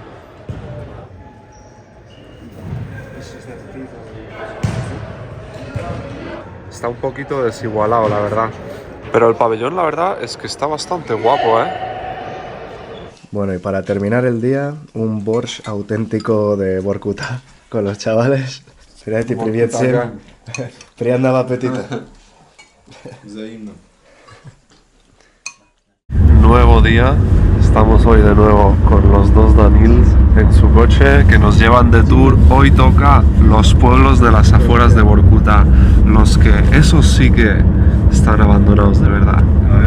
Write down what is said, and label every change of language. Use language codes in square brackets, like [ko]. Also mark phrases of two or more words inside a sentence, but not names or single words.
[es] Está un poquito desigualado, la verdad. Pero el pabellón, la verdad, es que está bastante guapo, ¿eh? Bueno, y para terminar el día, un borscht auténtico de Vorkuta con los chavales. [ru] Привет, привет всем. Приятного аппетита. [es] Nuevo día. Estamos hoy de nuevo con los dos Danils en su coche que nos llevan de tour. Hoy toca los pueblos de las afueras de Vorkuta, los que esos sí que están abandonados de verdad.